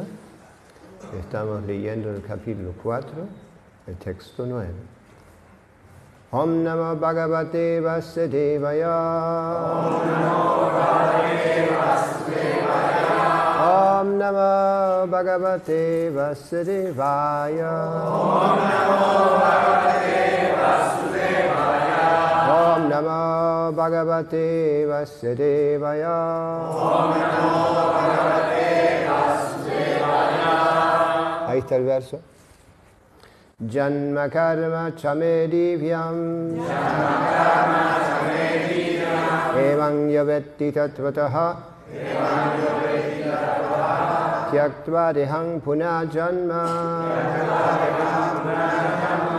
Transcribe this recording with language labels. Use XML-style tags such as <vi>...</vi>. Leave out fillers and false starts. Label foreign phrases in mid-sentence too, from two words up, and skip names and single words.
<es>Estamos leyendo el capítulo 4, el texto 9.</es> <sa>ॐ नमो भगवते वासुदेवाय. ॐ नमो भगवते वासुदेवाय. ॐ नमो भगवते वासुदेवाय. ॐ नमो भगवते वासुदेवाय. ॐ नमो भगवते वासुदेवाय. ॐ नमो भगवते वासुदेवाय.</sa> <es>Ahí está el verso.</es> <sa>जन्म कर्म चमे दिव्यम्. जन्म कर्म चमे दिव्यम्. एवं यवेत्ति तत्वतः। एवं यवेत्ति तत्वतः. त्यक्त्वा देहं पुनः जन्म। त्यक्त्वा देहं पुनः जन्म.</sa>